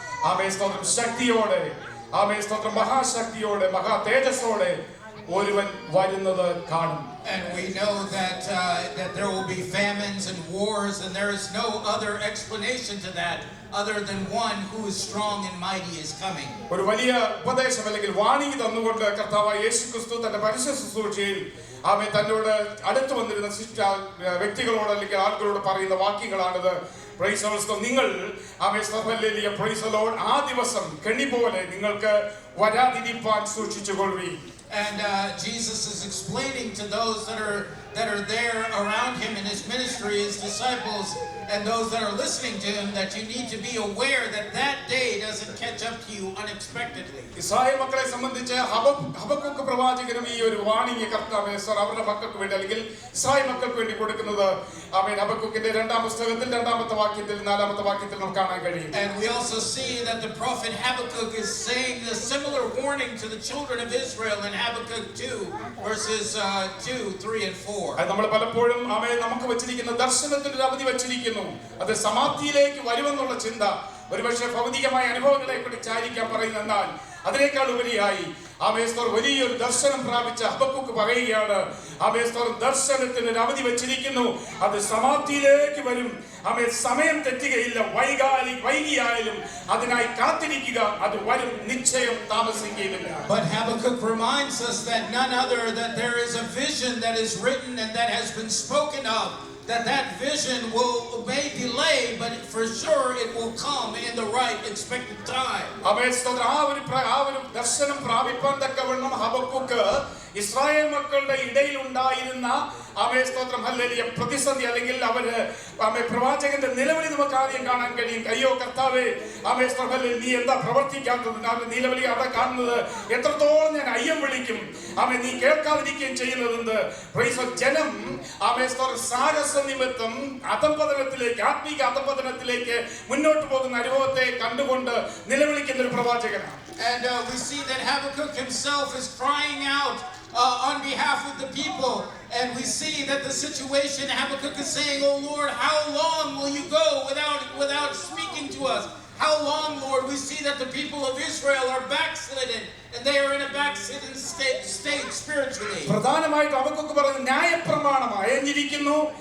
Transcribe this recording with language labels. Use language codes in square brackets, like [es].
[ml] ആമേൻ സ്തോത്രം ശക്തിയോടെ, ആമേൻ സ്തോത്രം മഹാശക്തിയോടെ, മഹാ തേജസ്സോടെ ഒരുവൻ വരുന്നത് കാണും. [en] And we know that there will be famines and wars, and there is no other explanation to that other than one who is strong and mighty is coming. [ml] ഒരു വലിയ ഉപദേശം അല്ലെങ്കിൽ വാണി തന്നുകൊണ്ട് കർത്താവായ യേശുക്രിസ്തു തന്റെ പരസ്യ ശുശ്രൂഷയിൽ ആമേൻ തന്നോട് അടുത്ത് വന്നിരുന്ന വ്യക്തികളോട് അല്ലെങ്കിൽ ആളുകളോട് പറയുന്ന വാക്യങ്ങളാണിത്. [en] Praise the Lord. [ml] നിങ്ങൾ amen hallelujah. [en] Praise the Lord. [ml] ആ ദിവസം കെണി പോലെ നിങ്ങൾക്ക് വരാതിരിപ്പാൻ സൂക്ഷിച്ചുകൊള്ളുവീൻ. [en] And Jesus is explaining to those that are there around him in his ministry, his disciples, and those that are listening to him, that you need to be aware that day doesn't catch up to you unexpectedly. [ml] Israel മക്കളെ സംബന്ധിച്ച് Habakkuk പ്രവാചകനും ഈ ഒരു warning കർത്താവ് അവരുടെ മക്കൾക്ക് വേണ്ടി അല്ലെങ്കിൽ ഇസ്രായേൽ മക്കൾക്ക് വേണ്ടി കൊടുക്കുന്നത് ആമേൻ ഹബക്കൂക്കിന്റെ 2-ാം പുസ്തകത്തിൽ 2-ാമത്തെ വാക്യത്തിൽ 4-ാമത്തെ വാക്യത്തിൽ നമുക്ക് കാണാൻ കഴിയും. [en] And we also see that the prophet Habakkuk is saying a similar warning to the children of Israel in Habakkuk 2 verses 2, 3 and 4. [ml] അത് നമ്മൾ പലപ്പോഴും ആമേൻ നമുക്ക് വെച്ചിരിക്കുന്ന ദർശനത്തിന്റെ ഒരു അവധി വെച്ചിരിക്കുന്നു. അത് സമാപ്തിയിലേക്ക് വരുമെന്നുള്ള ചിന്ത ഒരുപക്ഷെ ഭൗതികമായ അനുഭവങ്ങളെ കുറിച്ചായിരിക്കാം പറയുന്നത്. എന്നാൽ അതിനേക്കാൾ ഉപരിയായി ആമേൻ സ്തോത്രം വലിയൊരു ദർശനം പ്രാപിച്ച ഹബക്കൂക്ക് പറയുകയാണ്, ആമേൻ സ്തോത്രം ദർശനത്തിന് ഒരു അവധി വെച്ചിരിക്കുന്നു. അത് സമാപ്തിയിലേക്ക് വരും. ആമേൻ സമയം തെറ്റുകയില്ല. വൈകിയായാലും അതിനായി കാത്തിരിക്കുക. അത് വരും. നിശ്ചയം താമസിക്കുകയില്ല. [en] But Habakkuk reminds us that none other, that there is a vision that is written and that has been spoken of, that vision may delay, but for sure it will come in the right expected time. [ml] ആമേൻ സ്തോത്രം. ആ ഒരു ദർശനം പ്രാപിപ്പാൻ തക്കവണ്ണം Habakkuk Israel മക്കളുടെ ഇടയിൽ ഉണ്ടായിരുന്ന ആമേൻ സ്തോത്രം ഹല്ലേലൂയ പ്രതിസന്ധി അല്ലെങ്കിൽ അവര് ആമേൻ പ്രവാചകന്റെ നിലവിളി നമുക്ക് ആദ്യം കാണാൻ കഴിയും. അയ്യോ കർത്താവേ, ആമേൻ സ്തോത്രം ഹല്ലേലൂയ, നീ എന്താ പ്രവർത്തിക്കാത്തത്? നിലവിളി അവിടെ കാണുന്നത് എത്രത്തോളം ഞാൻ അയ്യം വിളിക്കും, ആമേൻ നീ കേൾക്കാതിരിക്കുകയും ചെയ്യുന്നതെന്ത്. ജനം ആമേൻ സ്തോത്രം സാഹസ നിമിത്തം അധപതനത്തിലേക്ക്, ആത്മീക അധപതനത്തിലേക്ക് മുന്നോട്ട് പോകുന്ന അനുഭവത്തെ കണ്ടുകൊണ്ട് നിലവിളിക്കുന്ന ഒരു പ്രവാചകനാണ്. [en] And we see that Habakkuk himself is crying out on behalf of the people, and we see that the situation, Habakkuk is saying, "Oh Lord, how long will you go without speaking to us? How long, Lord?" We see that the people of Israel are backslidden, and they are in a backslidden state spiritually. [ml] പ്രധാനമായിട്ട് Habakkuk പറയുന്നത് ന്യായപ്രമാണം അയഞ്ഞിരിക്കുന്നു.